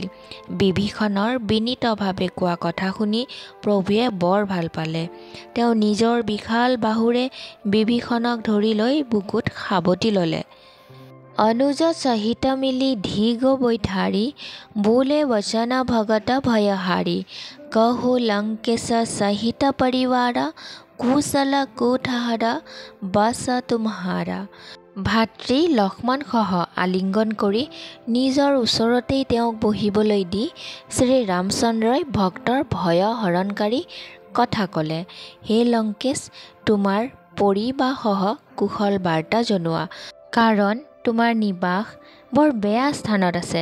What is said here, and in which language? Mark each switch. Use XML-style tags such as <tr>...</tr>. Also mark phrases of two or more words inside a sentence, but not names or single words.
<as>বিভীষণৰ বিনীতভাৱে কোৱা কথা শুনি প্ৰভুৱে বৰ ভাল পালে। তেওঁ নিজৰ বিশাল বাহুৰে বিভীষণক ধৰি লৈ বুকুত সাৱটি ল'লে।</as> <awa>अनुज सहित मिलि ढिग बैठारि बोले बचन भगत भयहारि। कहु लंकेश सहित परिवार कुशल कुठहर बस तुम्हारा।</awa> <as>ভাতৃ লক্ষ্মণসহ আলিংগন কৰি নিজৰ ওচৰতেই তেওঁক বহিবলৈ দি শ্ৰীৰামচন্দ্ৰই ভক্তৰ ভয় হৰণকাৰী কথা ক'লে। হে লংকেশ, তোমাৰ পৰিবাৰসহ কুশল বাৰ্তা জনোৱা, কাৰণ তোমাৰ নিবাস বৰ বেয়া স্থানত আছে।</as>